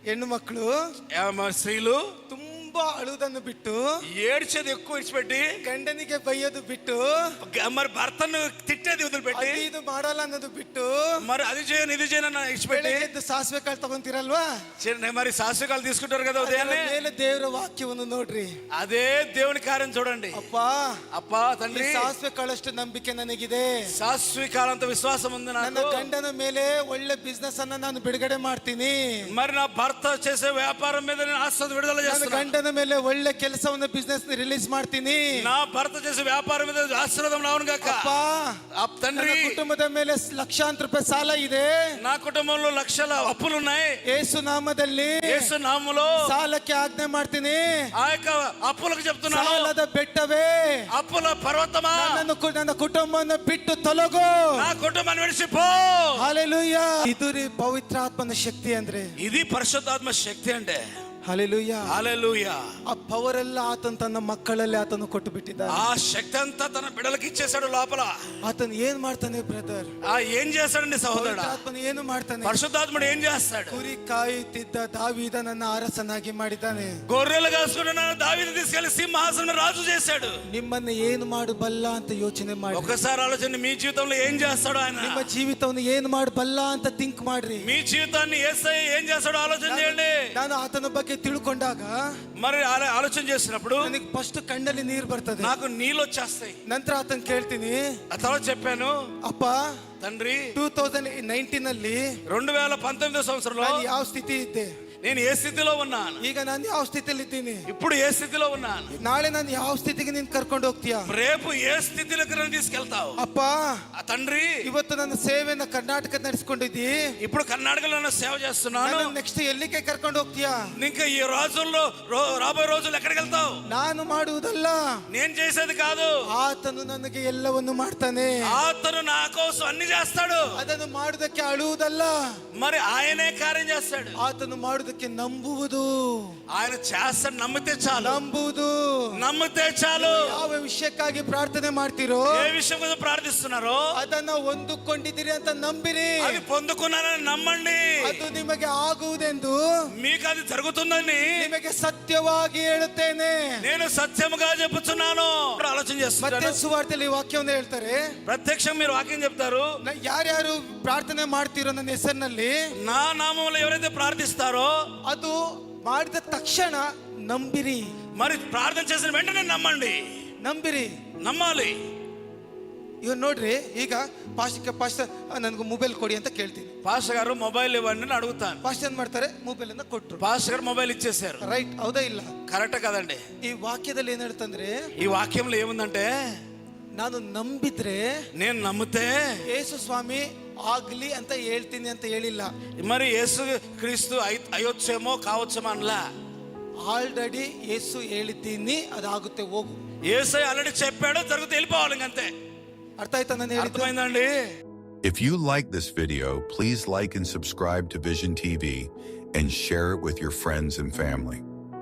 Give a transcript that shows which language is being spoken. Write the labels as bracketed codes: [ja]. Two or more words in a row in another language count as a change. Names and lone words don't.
[kn] ಹೆಣ್ಣು ಮಕ್ಕಳು [te] ಸ್ತ್ರೀలు [kn] ತುಂಬಾ ಅಳುವುದನ್ನು ಬಿಟ್ಟು, [te] ఏడ్చేది ఎక్కువ విడిచిపెట్టి, [kn] ಗಂಡನಿಗೆ ಬೈಯೋದು ಬಿಟ್ಟು, [te] మరి భర్తను తిట్టేది వదిలిపెట్టి, [kn] ಇದು ಮಾಡಲ್ಲ ಅನ್ನೋದು ಬಿಟ್ಟು, [te] మరి అది చేయను ఇది చేయను ఇచ్చిపెట్టి [kn] ಎದ್ದು ಸಾಸಿವೆ ಕಾಳು ತಗೊಂತೀರಲ್ವಾ, [te] మరి సాసుకాలు తీసుకుంటారు కదా ఉదయాన్నే. [kn] ಮೇಲೆ ದೇವರ ವಾಕ್ಯವನ್ನು ನೋಡ್ರಿ, [te] అదే దేవుని కార్యం చూడండి. [kn] ಅಪ್ಪ [te] తండ్రి, [kn] ಸಾಸಿವೆ ಕಾಳಷ್ಟು ನಂಬಿಕೆ ನನಗಿದೆ, ಸಾಸಿವೆ ಕಾಳಂತ ವಿಶ್ವಾಸ ఉంది ನನ್ನ [te] నాకు. [kn] ಗಂಡನ ಮೇಲೆ ಒಳ್ಳೆ ಬಿಸ್ನೆಸ್ ಅನ್ನ ನಾನು ಬಿಡುಗಡೆ ಮಾಡ್ತೀನಿ, [te] మరి నా భర్త చేసే వ్యాపారం మీద నేను ఆస్తి విడుదల చేస్తాను. [kn] ಗಂಡನ ಮೇಲೆ ಒಳ್ಳೆ ಕೆಲಸವನ್ನು [en] business release [kn] ಮಾಡ್ತೀನಿ, [te] నా భర్త చేసే వ్యాపారం మీద ఆశీర్వాదం రావును గాక. తండ్రి, [kn] ಕುಟುಂಬದ ಮೇಲೆ ಲಕ್ಷಾಂತರ ರೂಪಾಯಿ ಸಾಲ ಇದೆ, [te] నా కుటుంబంలో లక్షల అప్పులు ఉన్నాయి. [kn] యేసు నామದಲ್ಲಿ, [te] యేసు నామములో [kn] ಸಾಲಕ್ಕೆ ಆಜ್ಞೆ ಮಾಡ್ತೀನಿ. [te] ఆ యొక్క అప్పులకు చెప్తున్నాను, [kn] ಸಾಲದ ಬೆಟ್ಟವೇ, [te] అప్పుల పర్వతమా, [kn] ನನ್ನ ಕುಟುಂಬವನ್ನು ಬಿಟ್ಟು ತೊಲಗು, [te] నా కుటుంబాన్ని విడిచిపో. [kn] ಹಲ್ಲೆಲೂಯಾ. ಇದು ರೀ ಪವಿತ್ರಾತ್ಮನ ಶಕ್ತಿ ಅಂದ್ರೆ, [te] ఇది పరిశుద్ధాత్మ శక్తి అంటే. [kn] ಹಲ್ಲೆಲೂಯಾ, [te] హల్లెలూయా. [kn] ಆ ಪವರ್ ಎಲ್ಲ ಆತನ ತನ್ನ ಮಕ್ಕಳಲ್ಲಿ ಆತನು ಕೊಟ್ಟು ಬಿಟ್ಟಿದ್ದಾನೆ. [te] ఆ శక్తి అంతా తన బిడ్డలకు ఇచ్చేసాడు లోపల. [kn] ಆತನು ಏನ್ ಮಾಡ್ತಾನೆ ಬ್ರದರ್? [te] ఏం చేస్తాడండి సహోదరుడు? [kn] ಆತನು ಏನು ಮಾಡ್ತಾನೆ? [te] పరిశుద్ధాత్ముడు ఏం చేస్తాడు? [kn] ಕುರಿ ಕಾಯುತ್ತಿದ್ದ ದಾವೀದನನ್ನ ಅರಸನಾಗಿ ಮಾಡಿದ್ದಾನೆ. [te] గొర్రెలు కాసుకున్న దావీదు తీసుకెళ్లి సింహాసనం రాజు చేశాడు. [kn] ನಿಮ್ಮನ್ನ ಏನು ಮಾಡಬಲ್ಲ ಅಂತ ಯೋಚನೆ ಮಾಡಿ, [te] ఒకసారి ఆలోచన, మీ జీవితంలో ఏం చేస్తాడు ఆయన? [kn] ನಿಮ್ಮ ಜೀವಿತವನ್ನು ಏನು ಮಾಡಬಲ್ಲ ಅಂತ ಥಿಂಕ್ ಮಾಡ್ರಿ. [te] మీ జీవితాన్ని యేసయ్య ఏం చేస్తాడో ఆలోచన చేయండి. [kn] ನಾನು ಆತನ ಬಗ್ಗೆ ತಿಳ್ಕೊಂಡಾಗ, [te] మరి ఆలోచన చేసినప్పుడు [kn] ನನಗೆ ಫಸ್ಟ್ ಕಣ್ಣಲ್ಲಿ ನೀರು ಬರ್ತದೆ, [te] నాకు నీళ్ళు వచ్చేస్తాయి. [kn] ನಂತರ ಆತನ ಕೇಳ್ತೀನಿ, [te] ఆ తర్వాత చెప్పాను, [kn] ಅಪ್ಪ [te] తండ్రి [kn] 2019 ಅಲ್ಲಿ [te] 2019 సంవత్సరంలో [kn] ನಾನು ಯಾವ ಸ್ಥಿತಿ ಇದ್ದೆ, [te] నేను ఏ స్థితిలో ఉన్నాను, [kn] ಈಗ ನಾನು ಯಾವ ಸ್ಥಿತಿಯಲ್ಲಿ ಇದ್ದೀನಿ, [te] ఇప్పుడు ఏ స్థితిలో ఉన్నాను, [kn] ನಾಳೆ ನಾನು ಯಾವ ಸ್ಥಿತಿಗೆ ನೀನ್ ಕರ್ಕೊಂಡು ಹೋಗ್ತೀಯಾ, [te] రేపు ఏ స్థితిలోకి నన్ను తీసుకెళ్తావు. [kn] ಅಪ್ಪ [te] ఆ తండ్రి, [kn] ಇವತ್ತು ನನ್ನ ಸೇವೆಯನ್ನ ಕರ್ನಾಟಕ ನಡೆಸ್ಕೊಂಡಿದ್ದಿ, [te] ఇప్పుడు కర్ణాటకలో సేవ చేస్తున్నాను, [kn] ನೆಕ್ಸ್ಟ್ ಎಲ್ಲಿಗೆ ಕರ್ಕೊಂಡು ಹೋಗ್ತೀಯಾ, [te] ఇంకా ఈ రోజుల్లో రాబోయే రోజులు ఎక్కడికి వెళ్తావు? [kn] ನಾನು ಮಾಡುವುದಲ್ಲ, [te] నేను చేసేది కాదు, [kn] ಆತನು ನನಗೆ ಎಲ್ಲವನ್ನು ಮಾಡ್ತಾನೆ. [te] ఆతను నా కోసం అన్ని చేస్తాడు. [kn] ಅದನ್ನು ಮಾಡುವುದಕ್ಕೆ ಅಳುವುದಲ್ಲ, [te] మరి ఆయనే కార్యం చేస్తాడు. [kn] ಆತನು ಮಾಡುವುದಕ್ಕೆ ನಂಬುವುದು. [te] ఆయన చేస్తాడు, నమ్మితే చాలు. [kn] ನಂಬುವುದು, [te] నమ్మితే చాలు. [kn] ಯಾವ ವಿಷಯಕ್ಕಾಗಿ ಪ್ರಾರ್ಥನೆ ಮಾಡ್ತಿರೋ, [te] ఏ విషయం కోసం ప్రార్థిస్తున్నారో [kn] ಅದನ್ನ ಹೊಂದಿಕೊಂಡಿದ್ದೀರಿ ಅಂತ ನಂಬಿರಿ. [te] అది పొందుకున్నానని నమ్మండి. [kn] ಅದು ನಿಮಗೆ ಆಗುವುದೆಂದು [te] మీకు అది జరుగుతుందని [kn] ನಿಮಗೆ ಸತ್ಯವಾಗಿ ಹೇಳುತ್ತೇನೆ. [te] నేను సత్యముగా చెప్పుచున్నాను. ఆలోచన [kn] ಮತ್ತೆ [te] చేస్తున్నాను. [kn] ಸುವಾರ್ತೆಯಲ್ಲಿ ವಾಕ್ಯವನ್ನು ಹೇಳ್ತಾರೆ, [te] ప్రత్యక్షం మీరు వాక్యం చెప్తారు. [kn] ಯಾರ್ಯಾರು ಪ್ರಾರ್ಥನೆ ಮಾಡ್ತಿರೋ ನನ್ನ ಹೆಸರಿನಲ್ಲಿ, [te] నా నామములో ఎవరైతే ప్రార్థిస్తారో [kn] ಅದು ಮಾಡಿದ ತಕ್ಷಣ ನಂಬಿರಿ. [te] మరి ప్రార్థన చేసిన వెంటనే నమ్మండి. [kn] ನಂಬಿರಿ, [te] నమ్మాలి. [kn] ಇವಾಗ ನೋಡ್ರಿ, ಈಗ ಪಾಸ್ಟರ್ ನನಗೆ ಮೊಬೈಲ್ ಕೊಡಿ ಅಂತ ಕೇಳ್ತೀನಿ, [te] పాస్టర్ గారు మొబైల్ ఇవ్వండి అని అడుగుతాను. [kn] ಪಾಸ್ಟರ್ ಏನ್ ಮಾಡ್ತಾರೆ, ಮೊಬೈಲ್ ಅನ್ನ ಕೊಟ್ರು. [te] పాస్టర్ గారు మొబైల్ ఇచ్చేసారు. [kn] ರೈಟ್, ಹೌದಾ ಇಲ್ಲ? [te] కరెక్ట్ కదండి. [kn] ಈ ವಾಕ್ಯದಲ್ಲಿ ಏನ್ ಹೇಳ್ತಂದ್ರೆ, [te] ఈ వాక్యంలో ఏముందంటే, [kn] ನಾನು ನಂಬಿದ್ರೆ, [te] నేను నమ్మితే [kn] ಯೇಸು ಸ್ವಾಮಿ ಆಗ್ಲಿ ಅಂತ ಹೇಳ್ತೀನಿ ಅಂತ ಹೇಳಿಲ್ಲ. [te] మరి యేసు క్రీస్తు అయ్యొచ్చేమో కావచ్చేమో అనలా. [kn] ಆಲ್ರೆಡಿ ಯೇಸು ಹೇಳಿದ್ದೀನಿ, ಅದಾಗುತ್ತೆ, ಹೋಗು. [te] యేసయ్య ఆల్రెడీ చెప్పాడు, జరుగుతూ వెళ్ళిపోవాలి ఇంకంతే. [kn] ಅರ್ಥ ಆಯ್ತಾ ನಾನು ಹೇಳಿದ್ದು? [te] అర్థమైందండి? [en] If you like this video, please like and subscribe to Vision TV and share it with your friends and family.